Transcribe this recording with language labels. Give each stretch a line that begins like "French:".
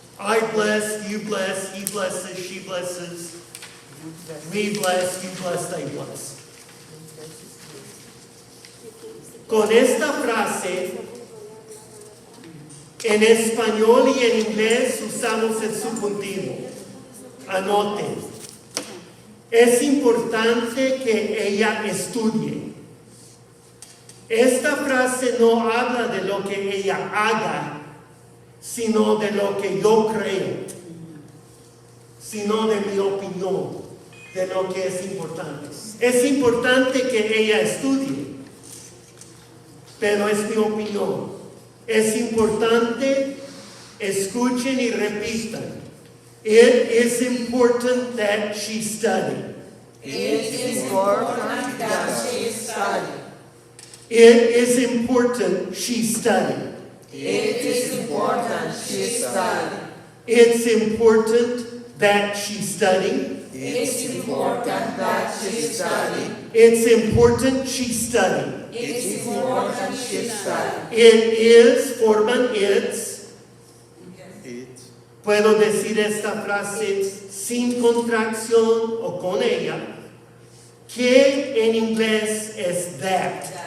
English: I bless, you bless, he blesses, she blesses, we bless, you bless, they bless.
Spanish: Con esta frase, en español y en inglés usamos el subjuntivo. Anoten. Es importante que ella estudie. Esta frase no habla de lo que ella haga, sino de lo que yo creo, sino de mi opinión, de lo que es importante. Es importante que ella estudie, pero es mi opinión. Es importante, escuchen y repitan.
English: It is important that she study. It is important that she study. It is important she study. It is important she study. It's important that she study. It's important that she study. It's important she study. It's important she study. It is, forman it's. It's.
Spanish: Puedo decir esta frase sin contracción o con ella, que en inglés es that.